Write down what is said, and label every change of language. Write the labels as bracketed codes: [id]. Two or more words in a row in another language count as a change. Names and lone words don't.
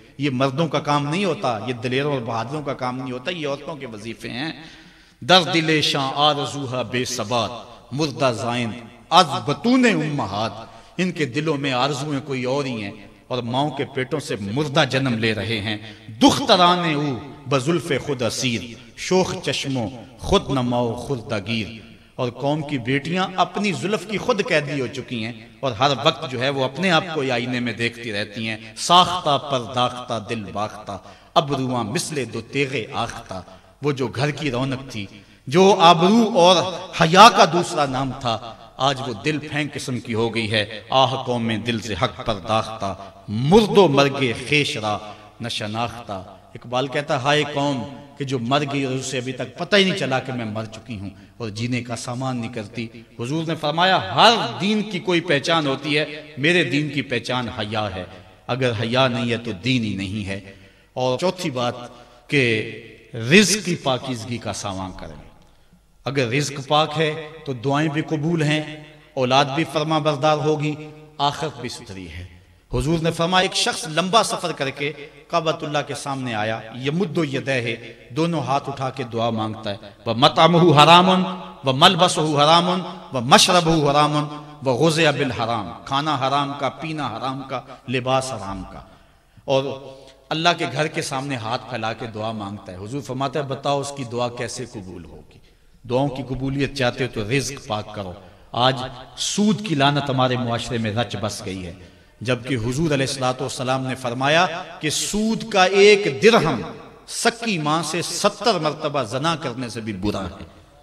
[ur] یہ مردوں کا کام نہیں ہوتا، یہ دلیروں اور بہادروں کا کام نہیں ہوتا، یہ عورتوں کے وظیفے ہیں۔ [fa] در دل شاں آرزوہا بے ثبات، مردہ زائن از بطون امہات، [ur] ان کے دلوں میں آرزویں کوئی اور ہی ہیں اور ماؤں کے پیٹوں سے مردہ جنم لے رہے ہیں۔ [fa] دخترانے او بزلف خود اسیر، شوخ چشموں خود نماؤ خردہ گیر، [ur] اور قوم کی بیٹیاں اپنی زلف کی خود قیدی ہو چکی ہیں اور ہر وقت جو ہے وہ اپنے آپ کو آئینے میں دیکھتی رہتی ہیں۔ [fa] ساختہ پرداختہ دل باختہ، ابروان مثل دو تیغے آختہ، [ur] وہ جو گھر کی رونق تھی، جو آبرو اور حیا کا دوسرا نام تھا، آج وہ دل پھینک قسم کی ہو گئی ہے۔ [fa] آہ قوم دل سے حق پرداختہ، مرد و مرگے خیش را نہ شناختہ۔ [ur] اقبال کہتا ہے ہائے قوم کہ جو مر گئی اور اسے ابھی تک پتہ ہی نہیں چلا کہ میں مر چکی ہوں اور جینے کا سامان نہیں کرتی۔ حضور نے فرمایا ہر دین کی کوئی پہچان ہوتی ہے، میرے دین کی پہچان حیا ہے، اگر حیا نہیں ہے تو دین ہی نہیں ہے۔ اور چوتھی بات کہ رزق کی پاکیزگی کا سامان کریں۔ اگر رزق پاک ہے تو دعائیں بھی قبول ہیں، اولاد بھی فرما بردار ہوگی، آخرت بھی ستھری ہے۔ حضور نے فرمایا ایک شخص لمبا سفر کر کے کعبۃ اللہ کے سامنے آیا، [ar] یمد یدیہ، [ur] دونوں ہاتھ اٹھا کے دعا مانگتا ہے، [ar] وَمَطْعَمُهُ حَرَامٌ وَمَلْبَسُهُ حَرَامٌ وَمَشْرَبُهُ حَرَامٌ وَغُذِيَ بِالْحَرَام، [ur] کھانا حرام کا، پینا حرام کا، لباس حرام کا، اور اللہ کے گھر کے سامنے ہاتھ پھیلا کے دعا مانگتا ہے۔ حضور فرماتا ہے بتاؤ اس کی دعا کیسے قبول ہوگی؟ دعاؤں کی قبولیت چاہتے ہو تو رزق پاک کرو۔ آج سود کی لعنت ہمارے معاشرے میں رچ بس گئی ہے، جبکہ حضور علیہ السلام نے فرمایا کہ سود کا ایک درہم سکی ماں سے 70 مرتبہ زنا کرنے سے بھی برا ہے۔